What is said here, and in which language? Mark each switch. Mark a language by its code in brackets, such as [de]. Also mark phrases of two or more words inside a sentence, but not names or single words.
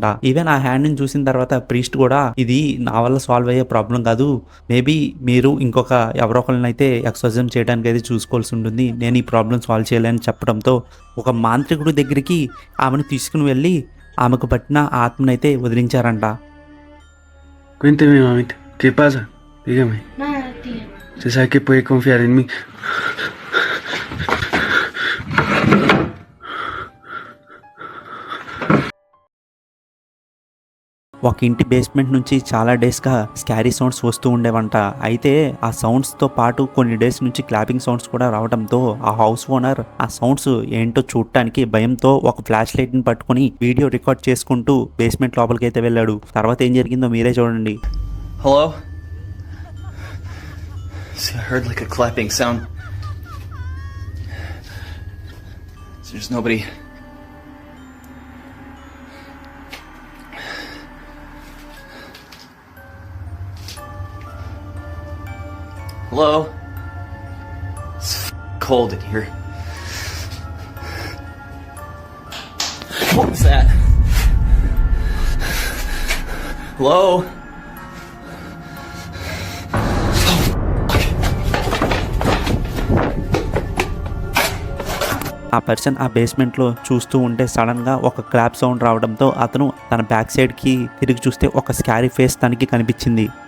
[te] ఈవెన్ ఆ హ్యాండ్ని చూసిన తర్వాత ప్రీస్ట్ కూడా ఇది నా వల్ల సాల్వ్ అయ్యే ప్రాబ్లం కాదు, మేబీ మీరు ఇంకొక ఎవరో ఒకరిని అయితే ఎక్సర్సైజ్ చేయడానికి అయితే చూసుకోవాల్సి ఉంటుంది, నేను ఈ [en] problem solve [te] చేయలేని చెప్పడంతో ఒక మాంత్రికుడి దగ్గరికి ఆమెను తీసుకుని వెళ్ళి ఆమెకు పట్టిన ఆత్మనైతే వదిలించారంట. [es] Cuénteme, mamita, ¿qué pasa? Dígame. Nada, tío. Usted sabe que puede confiar en mí. [te] ఒక ఇంటి బేస్మెంట్ నుంచి చాలా [en] daysగా scary sounds [te] వస్తూ ఉండేవంట. అయితే ఆ సౌండ్స్తో పాటు కొన్ని డేస్ నుంచి [en] clapping sounds [te] కూడా రావడంతో ఆ [en] house owner [te] ఆ సౌండ్స్ ఏంటో చూడటానికి భయంతో ఒక [en] flash lightని [te] పట్టుకుని [en] video record [te] చేసుకుంటూ బేస్మెంట్ లోపలికి అయితే వెళ్ళాడు. తర్వాత ఏం జరిగిందో మీరే చూడండి. [en] Hello? See, I heard like a clapping sound. There's nobody. Hello? It's cold in here. What was that? Hello? [te] ఆ పర్సన్ ఆ బేస్మెంట్లో చూస్తూ ఉంటే సడన్గా ఒక [en] clap sound [te] రావడంతో అతను తన [en] back sideకి [te] తిరిగి చూస్తే ఒక [en] scary face [te] తనకి కనిపించింది.